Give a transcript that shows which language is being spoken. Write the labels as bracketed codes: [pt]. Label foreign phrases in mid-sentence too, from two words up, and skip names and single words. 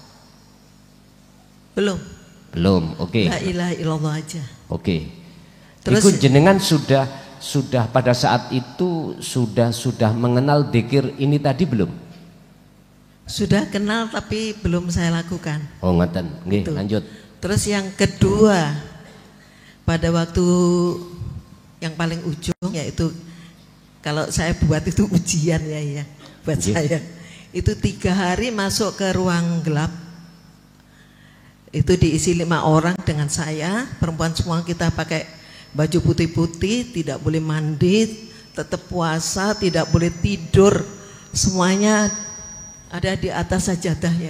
[id] Belum, oke. [ar] لا إله إلا الله [id] aja. Oke. Terus jenengan sudah pada saat itu sudah mengenal zikir ini tadi belum? Sudah kenal tapi belum saya lakukan. [jv] Oh ngeten, nggih, [id] lanjut. Terus yang kedua, pada waktu yang paling ujung yaitu kalau saya buat itu ujian ya buat saya. Itu 3 hari masuk ke ruang gelap. Itu diisi 5 orang dengan saya, perempuan semua, kita pakai baju putih-putih, tidak boleh mandi, tetap puasa, tidak boleh tidur, semuanya ada di atas sajadah ya.